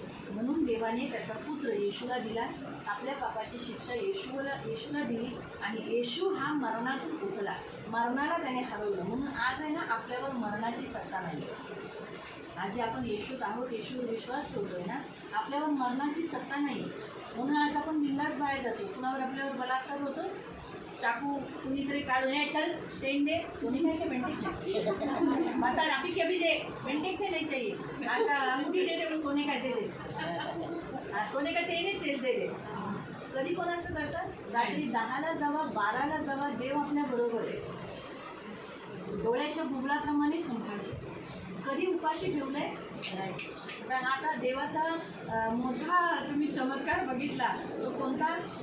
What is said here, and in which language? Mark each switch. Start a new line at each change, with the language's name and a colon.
Marathi: म्हणून देवाने त्याचा पुत्र येशूला दिला. आपल्या पापाची शिक्षा येशूला दिली आणि येशू हा मरणातून उठला, मरणाला त्याने हरवलं. म्हणून आज आहे ना, आपल्यावर मरणाची सत्ता नाही. आज जे आपण येशूत आहोत, येशूवर विश्वास ठेवतोय ना, आपल्यावर मरणाची सत्ता नाही. म्हणून आज आपण बिंदास बाहेर जातो. कुणावर आपल्यावर बलात्कार होतो, चाकू कुणीतरी काढून, हे
Hindi: चल चेन दे, सोने काय के बेंटेक्स है, बता अभी के अभी दे, बेंटेक्स से नहीं चाहिए, आता अंगूठी दे दे, वो सोने का दे दे, सोने का चेन तेल दे दे.
Marathi: कधी कोण असं करतात? रात्री 10ला जावा, 12ला जावा, देव आपल्या बरोबर आहे. डोळ्याच्या बुबळाप्रमाणे संभाळले. कधी उपाशी ठेवलंय? आता हा आता देवाचा मोठा तुम्ही चमत्कार बघितला तो कोणता?